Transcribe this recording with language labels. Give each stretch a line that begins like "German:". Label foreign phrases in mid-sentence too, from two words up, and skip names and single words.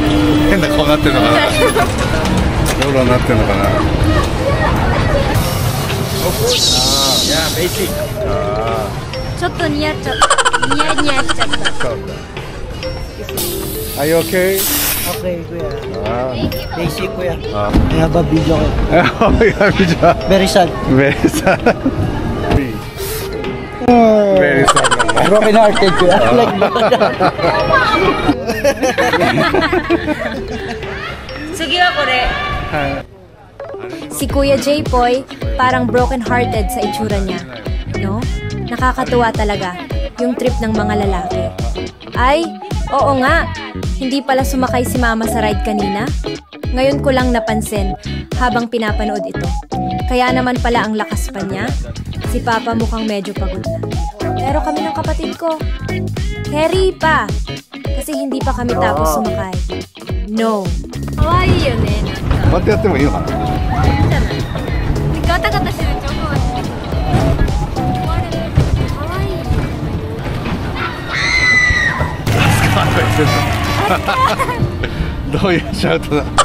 Japanese: 変な顔になってるのかな。ローラーになってるのかな。ちょっとニヤっちゃった。ニヤニヤしちゃった。
English: Are you okay? Okay, kuya. Basic, kuya. I have a video. Very sad. Very sad. Very sad. Broken hearted, kuya.
Filipino: Sige ako rin. Si Kuya J-Poy parang
English: broken hearted
Filipino: sa itsura niya. No? Nakakatuwa talaga yung trip ng mga lalaki. Ay, oo nga. Hindi pala sumakay si Mama sa ride kanina. Ngayon ko lang napansin habang pinapanood ito. Kaya naman pala ang lakas pa niya. Si Papa mukhang medyo pagod na. Pero kami ng kapatid ko, carry pa. kasi hindi pa kami tapos sumakay.
English: No.
Japanese: かわいいよね。こうやってやってもいいのかな。ガタガタしてるちょっと待って。かわいい。スカートしてる。どういうシャウトだ。